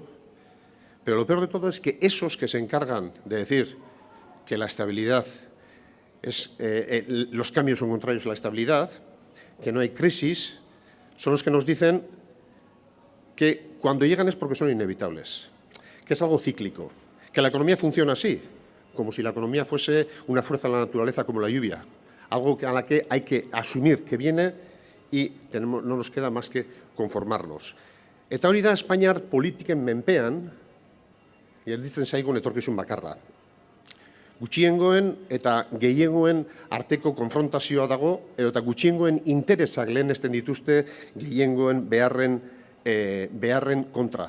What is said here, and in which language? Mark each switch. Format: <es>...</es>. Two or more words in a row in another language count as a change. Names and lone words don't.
<es>Pero lo peor de todo es que esos que se encargan de decir que la estabilidad los cambios son contrarios a la estabilidad, que no hay crisis, son los que nos dicen que cuando llegan es porque son inevitables, que es algo cíclico, Que la economía funciona así, como si la economía fuese una fuerza de la naturaleza como la lluvia, algo a la que hay que asumir que viene y no nos queda más que conformarnos.</es> <eu>Eta hori da Espainiar politiken menpean, gelditzen zaigun etorkizun bakarra. Gutxiengoen eta gehiengoen arteko konfrontazioa dago, eta gutxiengoen interesak lehenesten dituzte gehiengoen beharren kontra.</eu>